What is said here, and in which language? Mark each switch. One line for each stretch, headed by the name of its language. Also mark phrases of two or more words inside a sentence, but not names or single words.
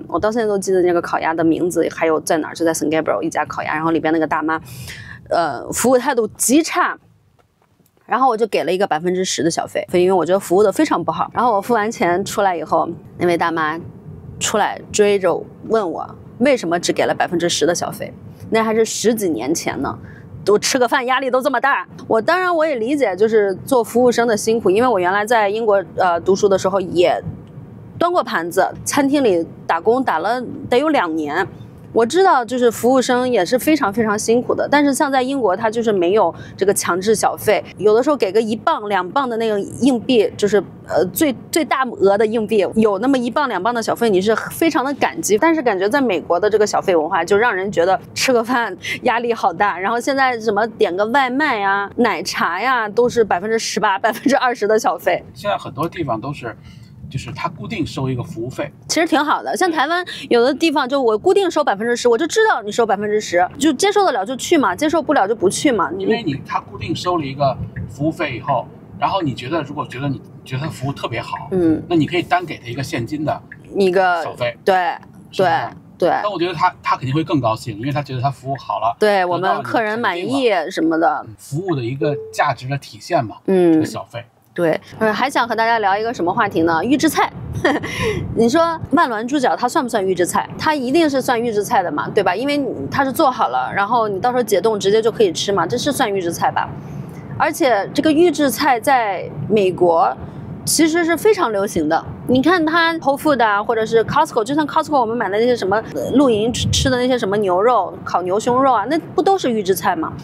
Chinese: 我到現在都記得那個烤鴨的名字，還有在哪兒，就在 San Gabriel 一家烤鴨，然後裡邊那個大媽，服務態度極差，然後我就給了一個10%的小費，因為我覺得服務的非常不好。然後我付完錢出來以後，那位大媽出來追着問我為什麼只給了10%的小費，那還是10幾年前呢。我吃個飯壓力都這麼大，當然我也理解，就是做服務生的辛苦，因為我原來在英國讀書的時候也端過盤子，餐廳裡打工打了得有2年。我知道，就是服務生也是非常非常辛苦的，但是像在英国，它就是没有这个强制小費，有的時候給個1磅2磅的那個硬幣，就是最大額的硬幣，有那麼1磅2磅的小費，你是非常的感激。但是感覺在美國的這個小費文化，就讓人覺得吃個飯壓力好大。然後現在什麼點個外賣呀、奶茶呀，都是18%、20%的小費。現在很多地方都是。就是他固定收一個服務費，其實挺好的。像台灣有的地方，就我固定收10%，我就知道你收10%，就接受得了就去嘛，接受不了就不去嘛。因為他固定收了一個服務費以後，然後你如果覺得他服務特別好，那你可以單給他一個現金的一個小費，對。但我覺得他肯定會更高興，因為他覺得他服務好了，對我們客人滿意什麼的，服務的一個價值的體現嘛，這個小費。對，還想和大家聊一個什麼話題呢？預制菜。你說萬巒豬腳它算不算預制菜？它一定是算預制菜的嘛，對吧？因為它是做好了，然後你到時候解凍直接就可以吃嘛，這是算預制菜吧？而且這個預制菜在美國其實是非常流行的。你看它 Whole Foods 啊，或者是 Costco， 就像 Costco 我們買的那些什麼露營吃的那些什麼牛肉、烤牛胸肉啊，那不都是預制菜嗎？